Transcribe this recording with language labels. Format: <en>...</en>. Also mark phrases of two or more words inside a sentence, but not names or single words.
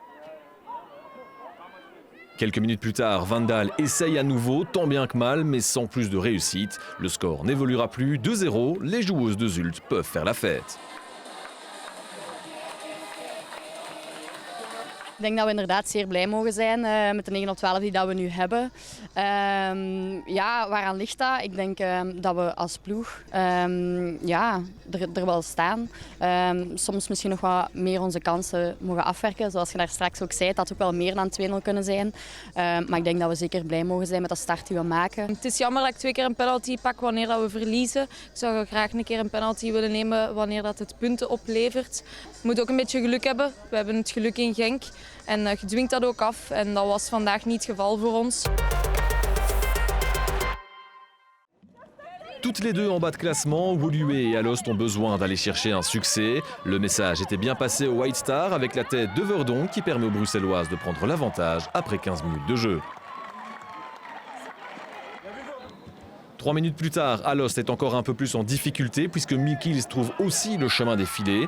<fr>Quelques minutes plus tard, Vandal essaye à nouveau, tant bien que mal, mais sans plus de réussite. Le score n'évoluera plus, 2-0, les joueuses de Zulte peuvent faire la fête.</fr> <nl>Ik denk dat we inderdaad zeer blij mogen zijn met de 9-12 die dat we nu hebben. Ja, waaraan ligt dat? Ik denk dat we als ploeg er wel staan. Soms misschien nog wat meer onze kansen mogen afwerken. Zoals je daar straks ook zei, dat had ook wel meer dan 2-0 kunnen zijn. Maar ik denk dat we zeker blij mogen zijn met de start die we maken. Het is jammer dat ik 2 keer een penalty pak wanneer dat we verliezen. Ik zou graag een keer een penalty willen nemen wanneer dat het punten oplevert. Je moet ook een beetje geluk hebben. We hebben het geluk in Genk en je dwingt dat ook af. En dat was vandaag niet het geval voor ons.</nl> <fr>Toutes les deux en bas de classement, Woluwe et Alost ont besoin d'aller chercher un succès. Le message était bien passé au White Star avec la tête de Verdon qui permet aux Bruxelloises de prendre l'avantage après 15 minutes de jeu. 3 minutes plus tard, Alost est encore un peu plus en difficulté puisque Mikils trouve aussi le chemin des filets.</fr>